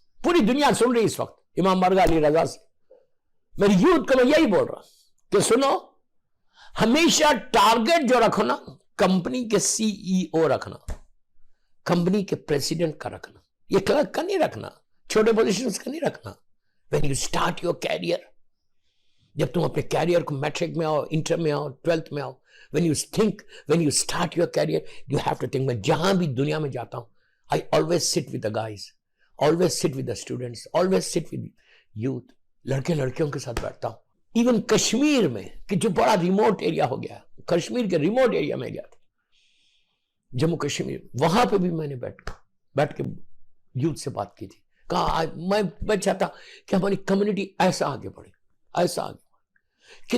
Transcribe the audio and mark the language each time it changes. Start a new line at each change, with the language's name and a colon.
Urdu: پوری دنیا سن رہی اس وقت امام بارگاہ علی رضا سے. میری یوتھ کو میں یہی بول رہا ہوں کہ سنو، ہمیشہ ٹارگٹ جو رکھو نا، کمپنی کے سی ای او رکھنا، کمپنی کے پریزیڈنٹ کا رکھنا، یہ کلرک کا نہیں رکھنا، چھوٹے پوزیشنز کا نہیں رکھنا.
English: when you start your career،
Urdu: جب تم اپنے کیریئر کو میٹرک میں آؤ،
English: Inter میں آؤ، 12th میں آؤ، when you start your career you have to think.
Urdu: میں جہاں بھی دنیا میں جاتا ہوں
English: I always sit with the guys, always sit with the students, always sit with youth.
Urdu: لڑکے لڑکیوں کے ساتھ بیٹھتا ہوں. ایون کشمیر میں کہ جو بڑا ریموٹ ایریا ہو گیا، کشمیر کے ریموٹ ایریا میں گیا تھا، جموں کشمیر، وہاں پہ بھی میں نے بیٹھ کے یوتھ سے بات کی تھی. کہا میں چاہتا کہ ہماری کمیونٹی ایسا آگے بڑھے، ایسا آگے بڑھے.